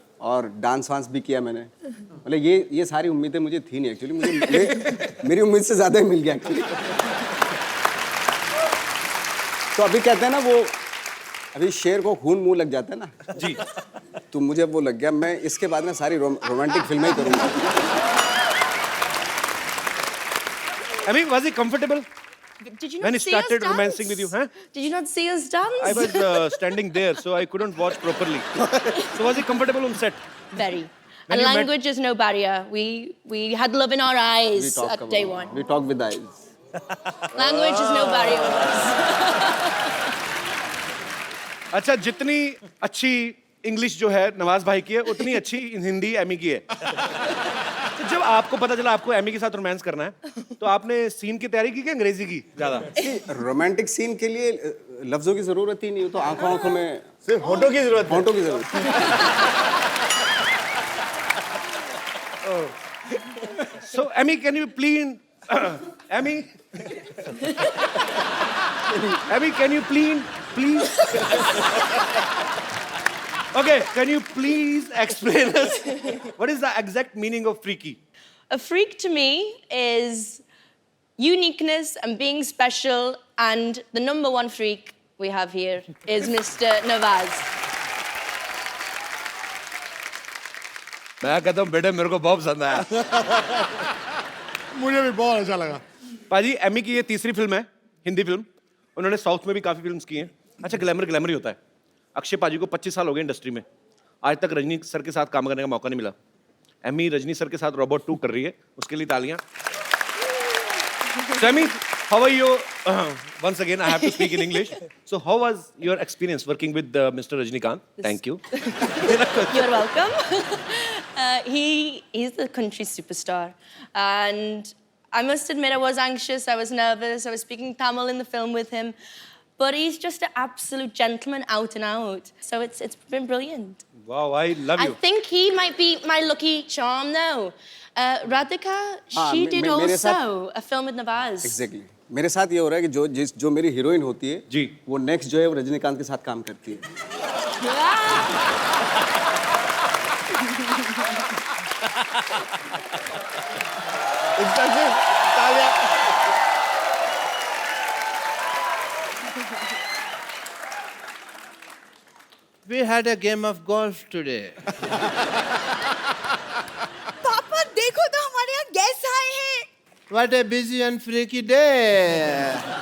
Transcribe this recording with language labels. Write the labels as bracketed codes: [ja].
[hi] और डांस वांस भी किया मैंने। मतलब ये सारी उम्मीदें मुझे थी नहीं एक्चुअली, मेरी उम्मीद से ज्यादा ही मिल गया एक्चुअली। तो अभी कहते हैं ना वो, अभी शेर को खून मुंह लग जाता है ना जी, तो मुझे वो लग गया। मैं इसके बाद में सारी रोमांटिक फिल्में ही करूंगा। [en] Amy was he comfortable Did you not when he see us started dance? romancing with you? Huh? Did you not see us dance? I was standing there, so I couldn't watch properly. So was he comfortable on set? Very. When And you met- language is no barrier. We had love in our eyes at day one. We talk with eyes. Language is no barrier with us. [hi] अच्छा, जितनी अच्छी English जो है नवाज भाई की है उतनी अच्छी हिंदी एमी की है। तो जब आपको पता चला आपको एमी के साथ रोमांस करना है तो आपने सीन की तैयारी की कि अंग्रेजी की ज्यादा? रोमांटिक सीन के लिए लफ्जों की जरूरत ही नहीं, तो आंखों में सिर्फ होठों की जरूरत है। होठों की जरूरत है। [en] So Emmy, can you please, Emmy, Emmy, can you please, okay, can you please explain us what is the exact meaning of freaky? A freak to me is uniqueness and being special, and the number one freak we have here is Mr. Nawaz. [hi] मैं कहता हूँ बेटे मेरे को बहुत पसंद आया। मुझे भी बहुत अच्छा लगा। पाजी एमी की ये तीसरी फिल्म है, हिंदी फिल्म। उन्होंने साउथ में भी काफी फिल्म्स की हैं। अच्छा, ग्लैमर ही होता है। अक्षय पाजी को 25 साल हो गए इंडस्ट्री में, आज तक रजनी सर के साथ काम करने का मौका नहीं मिला। एमी रजनी सर के साथ रोबोट 2 कर रही है, उसके लिए तालियां। [en] So Emmy, how are you? Once again, I have to speak in English. So how was your experience working with Mr. Rajnikant? Thank you. You're welcome. He's the country superstar, and I must admit I was anxious, I was nervous, I was speaking Tamil in the film with him, but he's just an absolute gentleman out and out. So it's been brilliant. Wow, I love you. I think he might be my lucky charm though. Radhika, she did [hi] मेरे [en] also [hi] साथ- [en] a film with Nawaz. Exactly. [hi] मेरे साथ ये हो रहा है कि जो मेरी हीरोइन होती है जी। वो नेक्स्ट जो है वो रजनीकांत के साथ काम करती है। इसका सिर्फ तालियां। [en] We had a game of golf today. [hi] पापा देखो तो हमारे यहाँ गेस्ट आए हैं। [en] What a busy and freaky day.